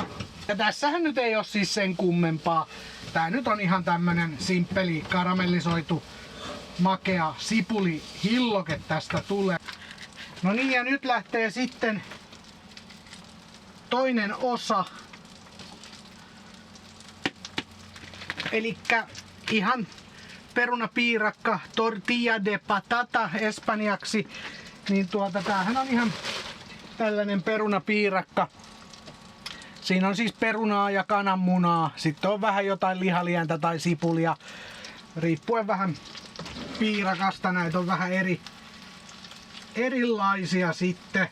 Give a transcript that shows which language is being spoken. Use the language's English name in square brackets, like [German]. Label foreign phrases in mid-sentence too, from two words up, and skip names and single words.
[Finnish] Ja tässähän nyt ei oo siis sen kummempaa. Tää nyt on ihan tämmönen simppeli karamellisoitu makea sipuli hilloke tästä tulee. No niin, ja nyt lähtee sitten toinen osa. Elikkä ihan perunapiirakka, [Spanish] tortilla de patata espanjaksi. [Finnish] Niin tämähän on ihan tällainen perunapiirakka. Siinä on siis perunaa ja kananmunaa. Sitten on vähän jotain lihalientä tai sipulia. Riippuen vähän piirakasta. Näitä on vähän erilaisia sitten.